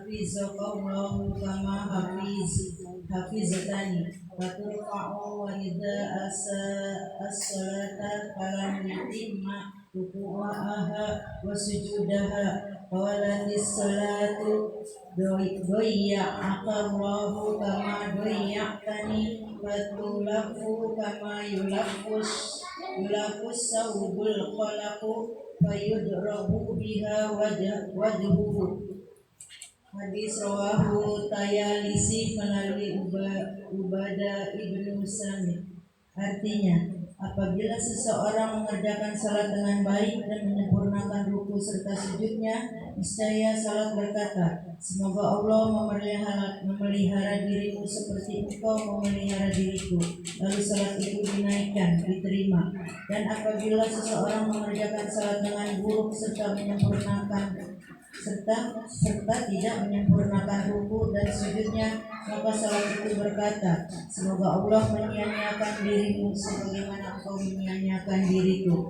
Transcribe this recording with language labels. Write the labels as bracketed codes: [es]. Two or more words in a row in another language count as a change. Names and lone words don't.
[ar] حفظك الله كما حفظتني فترفع وإذا أساء الصلاة فلم يتم ركوعها وسجودها قالت الصلاة ضيعك الله كما ضيعتني فتلف كما يلف الثوب الخلق فيضرب بها وجهه. [id] Hadis rawahu Tayalisi melalui Ubadah ibnu Samit. Artinya, apabila seseorang mengerjakan salat dengan baik dan menyempurnakan ruku serta sujudnya, niscaya salat berkata, semoga Allah memelihara dirimu seperti engkau memelihara diriku. Lalu salat itu dinaikkan, diterima. Dan apabila seseorang mengerjakan salat dengan buruk serta tidak menyempurnakan ruku dan sujudnya, maka salat itu berkata, semoga Allah menyia-nyiakan dirimu sebagaimana engkau menyia-nyiakan diriku.